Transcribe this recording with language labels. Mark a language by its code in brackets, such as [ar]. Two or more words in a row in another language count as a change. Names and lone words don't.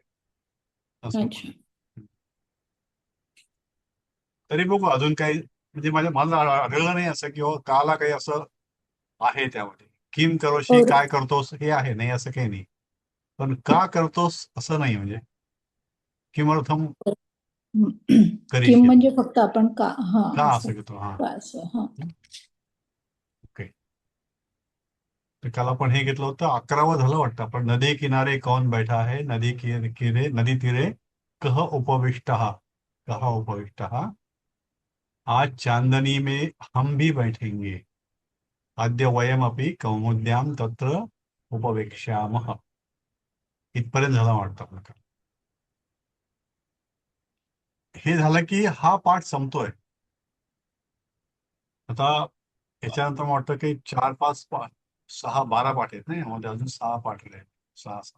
[mr] असं पण. अच्छा. तरी बघू अजून काही, म्हणजे मला आढळलं नाही असं किंवा काला काही असं आहे त्यामध्ये. [sa] किम करोशी, और [mr] काय करतोस हे आहे, नाही असं काही नाही. पण का करतोस असं नाही, म्हणजे किमर्थम किम करीशील, म्हणजे फक्त आपण का, हा का असं. असं घेतो. हा. का असं, हा. ओके. तर काल आपण हे घेतलं होतं, 11वं झालं वाटतं आपण. [hi] नदी किनारे कौन बैठा है, [sa] नदी तीरे कह उपविष्ट, कह उपविष्ट, [hi] आज चांदनी में हम भी बैठेंगे, [sa] अद्य वयमपि कौमुद्यां तत्र उपवेक्ष्यामः. [mr] इथपर्यंत झाला वाटतं आपलं काल. हे झालं की हा पाठ संपतोय. आता याच्यानंतर मला वाटतं की 4 5 पाठ, 6 12 पाठ आहेत ना यामध्ये, अजून 6 पाठ आहेत. 6 6.